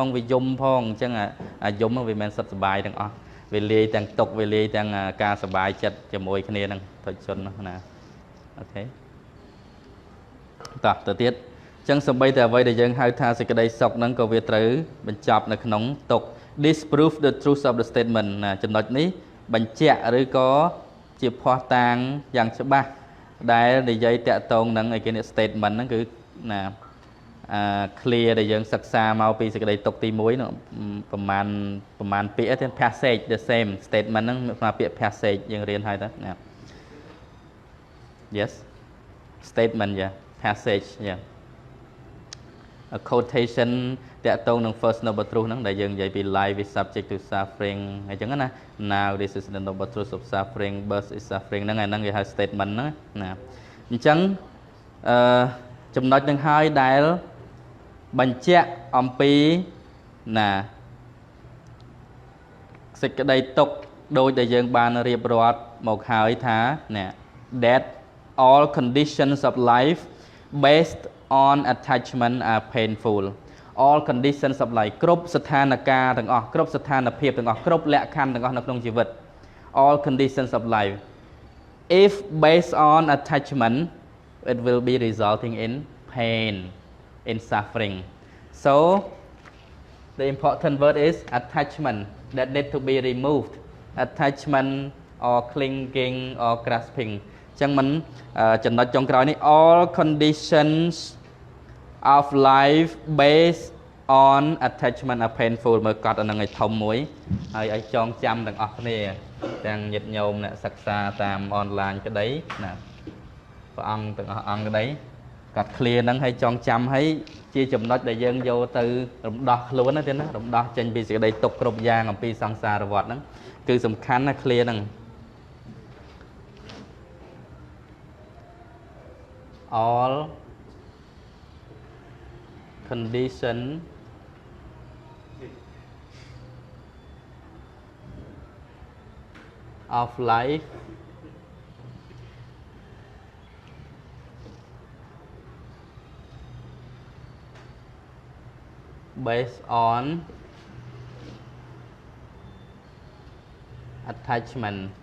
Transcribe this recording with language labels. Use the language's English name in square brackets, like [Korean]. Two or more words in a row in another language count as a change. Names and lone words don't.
[Khmer] វាយំផងអញ្ចឹងអាយំហ្នឹងវាមិនមែនសុទ្ធសុបាយទាំងអស់វាលាយទាំងទុកវាលាយទាំងការសុបាយចិត្តជាមួយគ្នាហ្នឹងទៅជ ន់ណាអូខេតោះទៅទៀតអញ្ចឹងសម្បីតែអ្វីដែលយើងហៅថាសេចក្តីសុខហ្នឹងក៏វាត្រូវបញ្ចប់នៅក្នុងទុក [English] disprove the truth of the statement [Khmer] ណាចំណុចនេះបញ្ជាក់ឬក៏ជាភស្តុតាងយ៉ាងច្បាស់ដែលនិយាយតាក់ទងនឹងឯគេនេះ statement ហ្នឹងគឺណា clear ដែលយើងសិក្សាមកពីសេចក្តីទុកទី1នោះប្រមាណពាក្យទេ [English] passage the same statement [Khmer] ហ្នឹងមកពាក្យ passage យើងរៀនហើយតើណា [English] yes statement yeah passage yeah a quotation [Khmer] តាក់ទងនឹង [English] first noble truth [Khmer] ហ្នឹងដែលយើងនិយាយពី [English] life is subject to suffering [Khmer] អញ្ចឹងណា [English] now this is the noble truth of suffering birth is suffering [Khmer] ហ្នឹងគេហៅ statement ហ្នឹងណាអញ្ចឹងចំណុចនឹងហើយដែលបញ្ជាក់អំពីណា សេចក្តីទុក្ខដោយដែលយើងបានរៀបរាប់មកហើយថាណា [English] that all conditions of life based on attachment are painful all conditions of life [Khmer] គ្រប់ស្ថានភាពទាំងអស់គ្រប់ស្ថានភាពទាំងអស់ គ្រប់លក្ខខណ្ឌទាំងអស់នៅក្នុងជីវិត [English] all conditions of life if based on attachment it will be resulting in pain in suffering so the important word is attachment that need to be removed attachment or clinging or grasping [Khmer] ចឹងមិនចំណុចចុងក្រោយនេះ [English] all conditions of life based on attachment are [Khmer] painful មើលកត់អានឹងឲ្យធំមួយហើយឲ្យចងចាំទាំងអស់គ្នាទាំងញាតិញោមអ្នកសិក្សាតាមអនឡាញក្តីណាព្រះអង្គទាំងអស់អង្គក្តីកាត់ clear ហ្នឹងឲ្យចងចាំឲ្យជាចំណុចដែលយើងយកទៅរំដោះខ្លួនណាទៀតណារំដោះចេញពីសេចក្តីទុក្ខគ្រប់យ៉ាងអំពីសង្សារវដ្តហ្នឹងគឺសំខាន់ណា clear ហ្នឹង [English] all condition of life based on attachment